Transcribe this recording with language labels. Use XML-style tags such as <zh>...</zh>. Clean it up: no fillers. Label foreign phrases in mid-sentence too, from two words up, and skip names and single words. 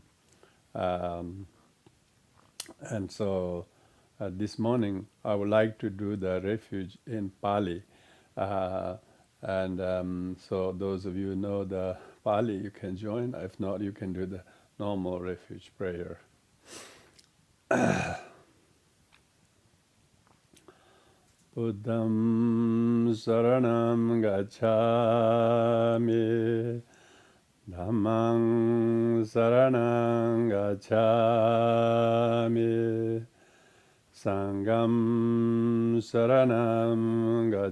<en>Um, and so this morning, I would like to do the refuge in Pali. Uh, and so those of you who know the Pali, you can join. If not, you can do the normal refuge prayer.</en> <pi>Buddham saranam gacchami, Dhammang saranam gacchami, Sangham saranam</pi>